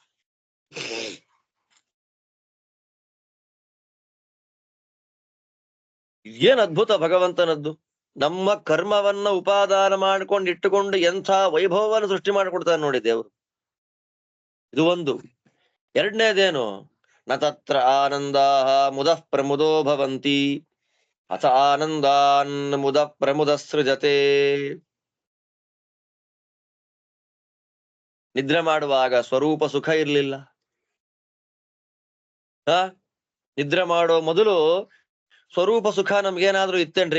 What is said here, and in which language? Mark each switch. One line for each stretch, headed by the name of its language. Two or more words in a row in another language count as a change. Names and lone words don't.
Kannada: ಏನ್ ಅದ್ಭುತ ಭಗವಂತನದ್ದು! ನಮ್ಮ ಕರ್ಮವನ್ನ ಉಪಾದಾನ ಮಾಡ್ಕೊಂಡು ಇಟ್ಟುಕೊಂಡು ಎಂಥ ವೈಭವವನ್ನು ಸೃಷ್ಟಿ ಮಾಡಿಕೊಡ್ತಾನೆ ನೋಡಿ ದೇವರು. ಇದು ಒಂದು. ಎರಡನೇದೇನು?
Sanskrit: ನ ತತ್ರ ಆನಂದಾಃ ಮುದಃ ಪ್ರಮುದೋ ಭವಂತಿ ಅಥ ಆನಂದಾನ್ ಮುದ ಪ್ರಮುದ ಸೃಜತೆ.
Kannada: ನಿದ್ರೆ ಮಾಡುವಾಗ ಸ್ವರೂಪ ಸುಖ ಇರ್ಲಿಲ್ಲ. ನಿದ್ರೆ ಮಾಡೋ ಮೊದಲು ಸ್ವರೂಪ ಸುಖ ನಮ್ಗೇನಾದ್ರೂ ಇತ್ತೇನ್ರಿ?